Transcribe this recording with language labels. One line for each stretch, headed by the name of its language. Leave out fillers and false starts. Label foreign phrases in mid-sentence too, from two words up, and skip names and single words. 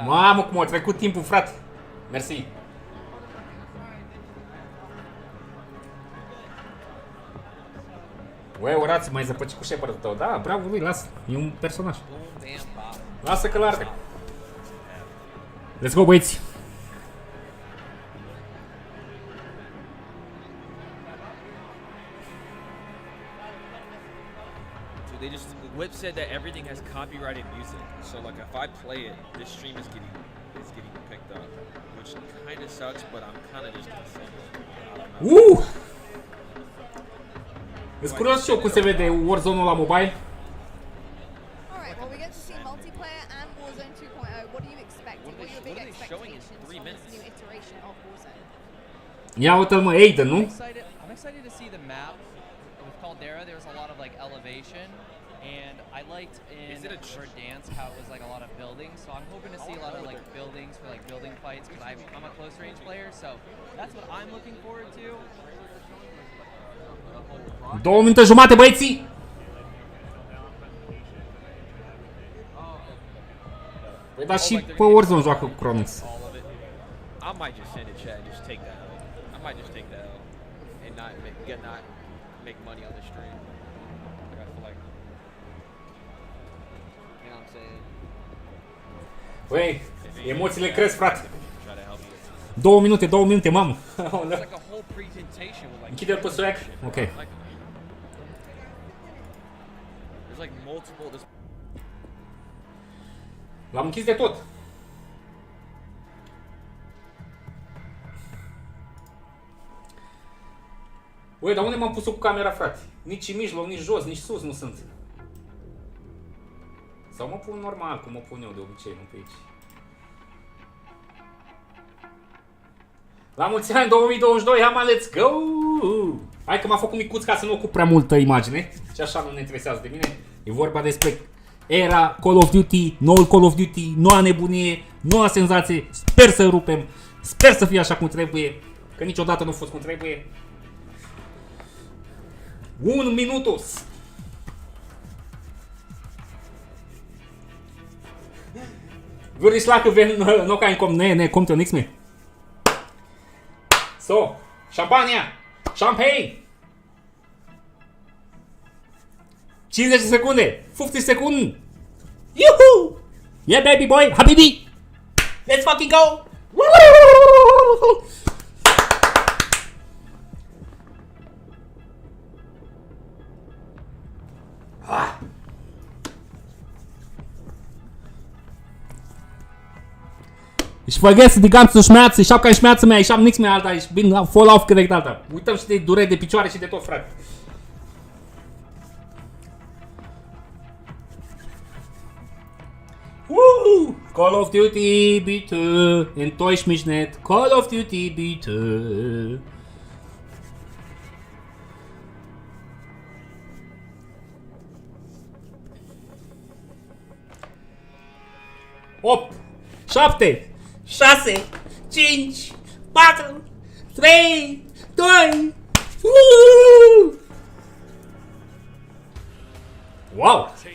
Romanian: Mamă, cum a trecut timpul, frate. Mersi. Băi, Horațiu, mai zăpăci cu shepherd-ul tău. Da, bravo lui, lasă. E un personaj. Lasă că l-arde.
English: Let's go, băieți. They just Whip said that everything has copyrighted music, so like if I play it, this stream is getting picked up, which kind of sucks. But I'm kind of just gonna sing it.
Romanian: Îți curios și eu cum se vede Warzone-ul la mobile?
English: Alright, well we get to see multiplayer and Warzone 2.0. What are you expecting? What are your big expectations from this new iteration of Warzone?
Romanian: Ia uite-l, mă, Aiden, nu?
English: I'm excited to see the map. With Caldera, there was a lot of like elevation. And I liked in Verdansk how it was like a lot of buildings, so I'm hoping to see a lot of like buildings for like building fights because I'm a close range player, so that's what I'm looking forward to.
Romanian: 2 minute jumate, băieții! Păi da, și pe Warzone joacă cu Chronix.
English: I might just send it, chat, and just take that L. I might just take that L and not make money on the stream. Like, I feel like, you know what I'm saying?
Romanian: Băi, emoțiile cresc, frate. 2 minute, mamă. Închide-l pe swag. Ok. L-am închis de tot. Băi, dar unde m-am pus-o cu camera, frate? Nici în mijloc, nici jos, nici sus nu sunt. Sau mă pun normal, cum mă pun eu de obicei, nu pe aici. La mulți ani 2022,
English: hama, let's go!
Romanian: Hai că m-a făcut micuț ca să nu ocup prea multă imagine. Și așa nu ne interesează de mine. E vorba despre era Call of Duty, noul Call of Duty, noua nebunie, noua senzație. Sper să rupem, sper să fie așa cum trebuie, că niciodată nu a fost cum trebuie.
Spanish: 1 minutos!
German: Würde ich sagen, wenn noch ein kommt, nee, kommt ja nichts mehr. So, Champagner, Champagne.
Romanian: 50 de secunde, 50 secunde. Yuhu!
English: Yeah, baby boy, habibi. Let's fucking go. Ah.
German: Ich vergesse die ganzen Schmerzen, ich habe keine Schmerzen mehr, ich habe nichts mehr, Alter, ich bin voll aufgeregt, Alter.
Romanian: Uităm și de dureri de picioare și de tot, frate. Woo!
German: Call of Duty, bitte, enttäusch mich nicht. Call of Duty, bitte. Opt, 7, 6, 5, 4, 3, 2, wow!